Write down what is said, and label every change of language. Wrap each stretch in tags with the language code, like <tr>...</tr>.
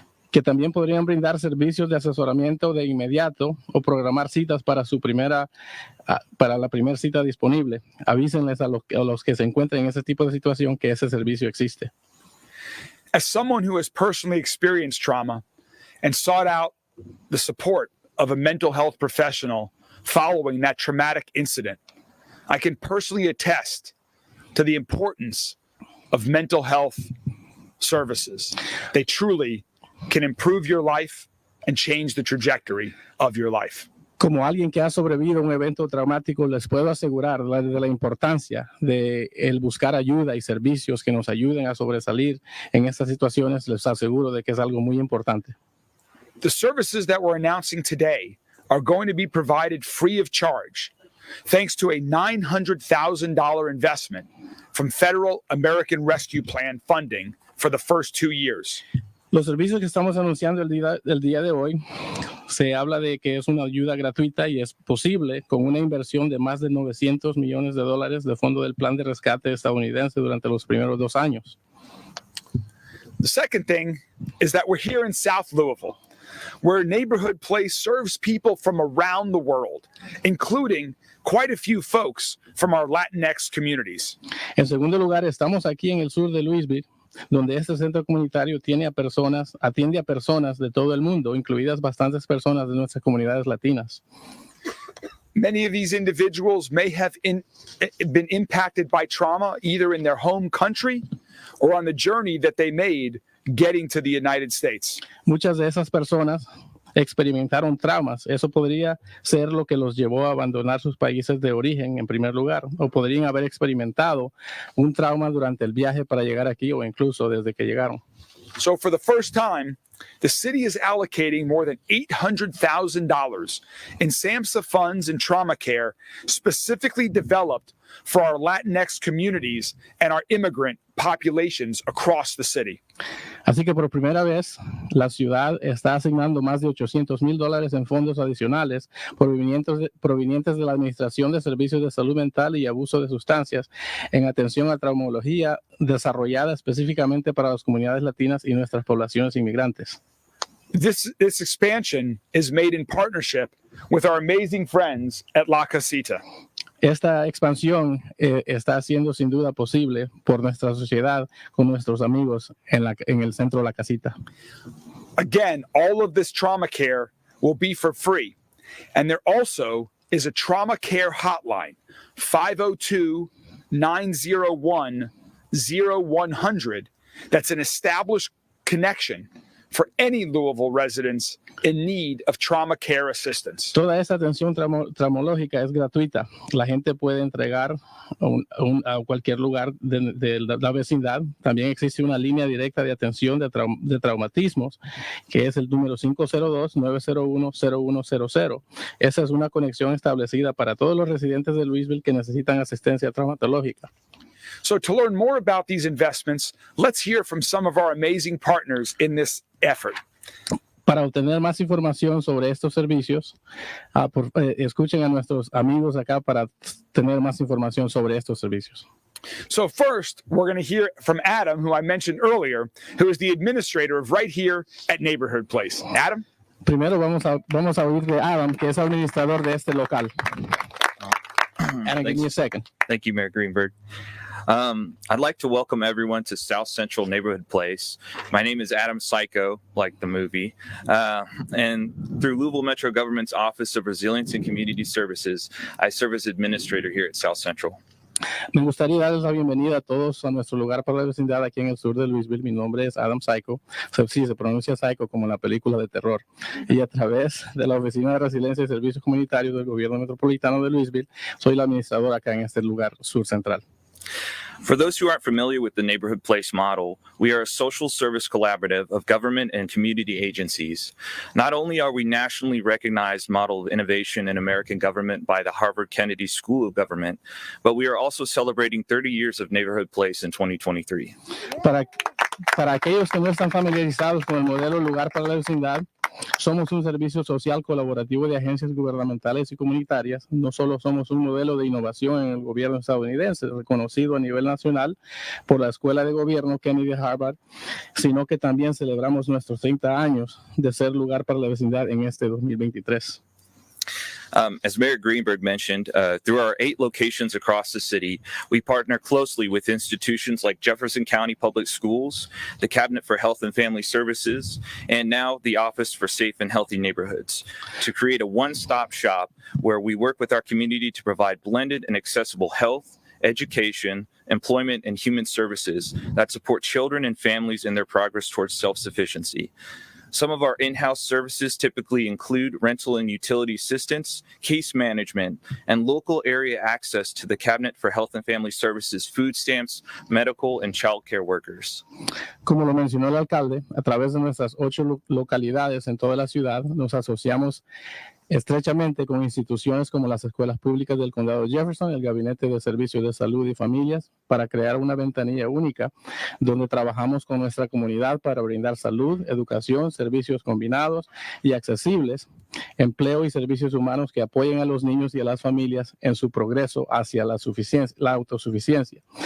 <es>Que también podrían brindar servicios de asesoramiento de inmediato o programar citas para la primera cita disponible. Avísenles a los que se encuentren en ese tipo de situación que ese servicio existe.</es> <en>As someone who has personally experienced trauma and sought out the support of a mental health professional following that traumatic incident, I can personally attest to the importance of mental health services. They truly can improve your life and change the trajectory of your life.</en> <es>Como alguien que ha sobrevivido a un evento traumático, les puedo asegurar de la importancia de el buscar ayuda y servicios que nos ayuden a sobresalir en estas situaciones. Les aseguro de que es algo muy importante.</es> <en>The services that we're announcing today are going to be provided free of charge, thanks to a $900,000 investment from Federal American Rescue Plan funding for the first 2 years.</en> <es>Los servicios que estamos anunciando el día de hoy, se habla de que es una ayuda gratuita y es posible con una inversión de más de $900 millones de fondo del plan de rescate estadounidense durante los primeros 2 años.</es> <en>The second thing is that we're here in South Louisville, where Neighborhood Place serves people from around the world, including quite a few folks from our Latinx communities.</en> <es>En segundo lugar, estamos aquí en el sur de Louisville, donde este centro comunitario atiende a personas de todo el mundo, incluidas bastantes personas de nuestras comunidades latinas.</es> <en>Many of these individuals may have been impacted by trauma either in their home country or on the journey that they made getting to the United States.</en> <es>Muchas de esas personas experimentaron traumas. Eso podría ser lo que los llevó a abandonar sus países de origen en primer lugar, o podrían haber experimentado un trauma durante el viaje para llegar aquí o incluso desde que llegaron.</es> <en>So for the first time, the city is allocating more than $800,000 in SAMHSA funds and trauma care specifically developed for our Latinx communities and our immigrant populations across the city.</en> <es>Así que por primera vez, la ciudad está asignando más de $800,000 en fondos adicionales provenientes de la Administración de Servicios de Salud Mental y Abuso de Sustancias en atención a traumología desarrollada específicamente para las comunidades latinas y nuestras poblaciones inmigrantes.</es> <en>This expansion is made in partnership with our amazing friends at La Casita.</en> <es>Esta expansión está siendo sin duda posible por nuestra sociedad con nuestros amigos en el centro de La Casita.</es> <en>Again, all of this trauma care will be for free. And there also is a trauma care hotline, 502-901-0100. That's an established connection for any Louisville residents in need of trauma care assistance.</en> <es>Toda esa atención traumológica es gratuita. La gente puede entregar a cualquier lugar de la vecindad. También existe una línea directa de atención de traumatismos, que es el número 502-901-0100. Esa es una conexión establecida para todos los residentes de Louisville que necesitan asistencia traumatológica.</es> <en>So to learn more about these investments, let's hear from some of our amazing partners in this effort.</en> <es>Para obtener más información sobre estos servicios, escuchen a nuestros amigos acá para tener más información sobre estos servicios.</es> <en>So first, we're going to hear from Adam, who I mentioned earlier, who is the administrator of right here at Neighborhood Place. Adam?</en> <es>Primero vamos a oír de Adam, que es administrador de este local.</es> <en>Adam, give me a second. Thank you, Mayor Greenberg. I'd like to welcome everyone to South Central Neighborhood Place. My name is Adam Psycho, like the movie, and through Louisville Metro Government's Office of Resilience and Community Services, I serve as administrator here at South Central.</en> <es>Me gustaría darles la bienvenida a todos a nuestro lugar para la vecindad aquí en el sur de Louisville. Mi nombre es Adam Psycho. Sí, se pronuncia Psycho como en la película de terror. Y a través de la Oficina de Resiliencia y Servicios Comunitarios del Gobierno Metropolitano de Louisville, soy el administrador acá en este lugar sur central.</es> <en>For those who aren't familiar with the Neighborhood Place model, we are a social service collaborative of government and community agencies. Not only are we nationally recognized model of innovation in American government by the Harvard Kennedy School of Government, but we are also celebrating 30 years of Neighborhood Place in 2023.</en> <es>Para aquellos que no están familiarizados con el modelo Lugar para la Vecindad, somos un servicio social colaborativo de agencias gubernamentales y comunitarias. No solo somos un modelo de innovación en el gobierno estadounidense, reconocido a nivel nacional por la Escuela de Gobierno Kennedy de Harvard, sino que también celebramos nuestros 30 años de ser lugar para la vecindad en este 2023.</es> <en>As Mayor Greenberg mentioned, through our 8 locations across the city, we partner closely with institutions like Jefferson County Public Schools, the Cabinet for Health and Family Services, and now the Office for Safe and Healthy Neighborhoods to create a one-stop shop where we work with our community to provide blended and accessible health, education, employment, and human services that support children and families in their progress towards self-sufficiency. Some of our in-house services typically include rental and utility assistance, case management, and local area access to the Cabinet for Health and Family Services, food stamps, medical, and child care workers.</en> <es>Como lo mencionó el alcalde, a través de nuestras 8 localidades en toda la ciudad, nos asociamos estrechamente con instituciones como las escuelas públicas del condado de Jefferson, el Gabinete de Servicios de Salud y Familias, para crear una ventanilla única donde trabajamos con nuestra comunidad para brindar salud, educación, servicios combinados y accesibles, empleo y servicios humanos que apoyen a los niños y a las familias en su progreso hacia la autosuficiencia.</es>